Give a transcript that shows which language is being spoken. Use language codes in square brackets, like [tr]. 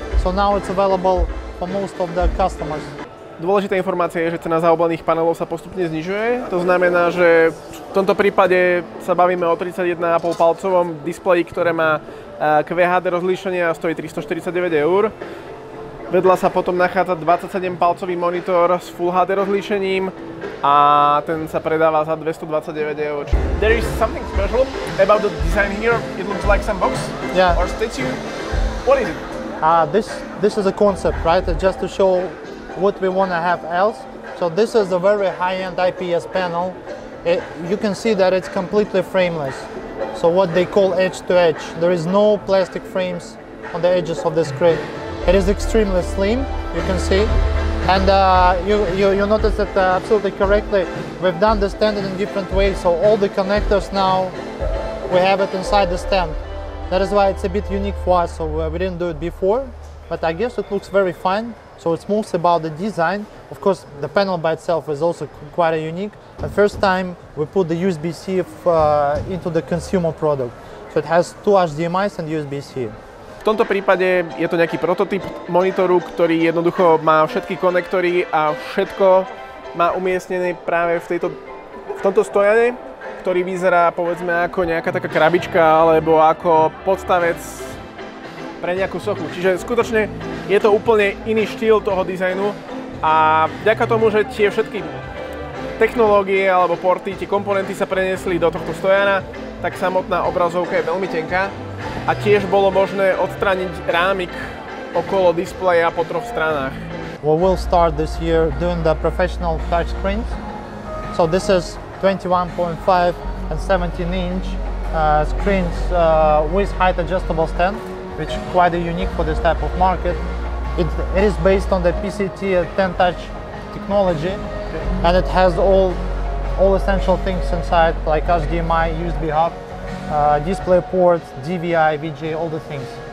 [en] So now it's available for most of the customers. [sk] Dôležitá informácia je, že cena zaoblených panelov sa postupne znižuje. To znamená, že v tomto prípade sa bavíme o 31,5 palcovom displeji, ktoré má QHD rozlíšenie a stojí 349 €. Vedľa sa potom nachádza 27-palcový monitor s Full HD rozlíšením a ten sa predáva za 229 €. [en] There is something special about the design here. It looks like some box or statue. What is it? This is a concept, right? Just to show what we want to have else. So this is a very high-end IPS panel. You can see that it's completely frameless. So what they call edge-to-edge. There is no plastic frames on the edges of the screen. It is extremely slim, you can see. And you notice that absolutely correctly. We've done the stand in different ways. So all the connectors now, we have it inside the stand. That is why it's a bit unique for us. So we didn't do it before, but I guess it looks very fine. So it's mostly about the design. Of course, the panel by itself is also quite unique. The first time we put the USB-C into the consumer product. So it has two HDMIs and USB-C. [sk] V tomto prípade je to nejaký prototyp monitoru, ktorý jednoducho má všetky konektory a všetko má umiestnené práve v tomto stojane, ktorý vyzerá povedzme ako nejaká taká krabička alebo ako podstavec pre nejakú sochu. Čiže skutočne je to úplne iný štýl toho dizajnu a vďaka tomu, že tie všetky technológie alebo porty, tie komponenty sa preniesli do tohto stojana, tak samotná obrazovka je veľmi tenká a tiež bolo možné odstrániť rámik okolo displeja po troch stranách. [en] We will start this year doing the professional touch screens. So this is 21.5 and 17-inch screens with height adjustable stand, which is quite unique for this type of market. It is based on the PCT 10 touch technology, and it has all essential things inside, like HDMI, USB hub, display ports, DVI, VGA, all the things.